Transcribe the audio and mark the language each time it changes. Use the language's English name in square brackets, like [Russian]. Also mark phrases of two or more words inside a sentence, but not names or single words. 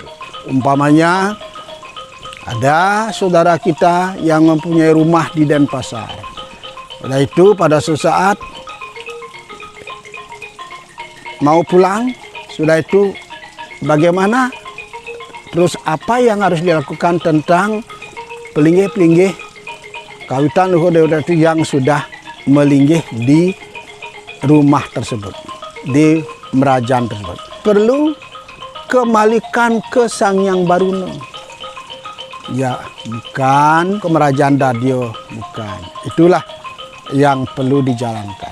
[Indonesian] Umpamanya ada saudara kita yang mempunyai rumah di Denpasar. Oleh itu pada suatu saat mau pulang, sudah itu bagaimana, terus apa yang harus dilakukan tentang pelinggih-pelinggih kawitan luhur itu yang sudah melinggih di rumah tersebut, di merajaan tersebut. Perlu kembalikan ke Sang Hyang Baruna. Ya, bukan ke Merajaan Dadya, bukan. Itulah yang perlu dijalankan.